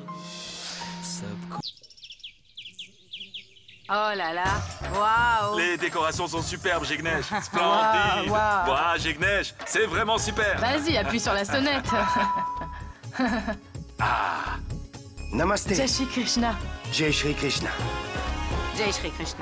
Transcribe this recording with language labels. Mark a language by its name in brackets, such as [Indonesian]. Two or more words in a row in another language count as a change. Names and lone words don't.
[French] Oh là là, waouh! Les décorations sont superbes, Jignesh. Splendide. Waouh, Jignesh, c'est vraiment super. Vas-y, appuie sur la sonnette. Ah. Namasté. [Hindi] जय श्री कृष्ण. जय श्री कृष्ण. जय श्री कृष्ण.